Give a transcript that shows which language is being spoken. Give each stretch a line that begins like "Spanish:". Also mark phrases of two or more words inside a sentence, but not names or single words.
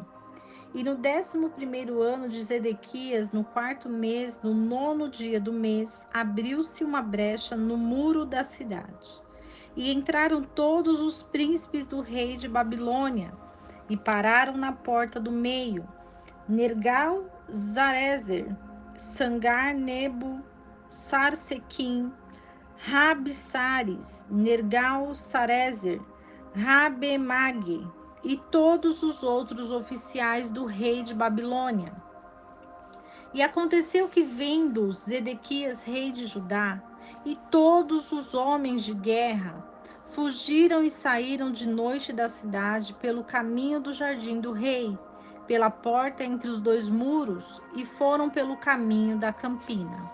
Portuguese: E no 11º ano de Zedequias, no 4º mês, no 9º dia do mês, abriu-se uma brecha no muro da cidade. E entraram todos os príncipes do rei de Babilônia e pararam na porta do meio. Nergal-Zarezer, Sangar-Nebo, Sarsequim, Rabsaris, Nergal-Sarezer, Rabemag e todos os outros oficiais do rei de Babilônia. E aconteceu que, vendo Zedequias, rei de Judá, e todos os homens de guerra, fugiram e saíram de noite da cidade pelo caminho do jardim do rei, pela porta entre os dois muros, e foram pelo caminho da campina.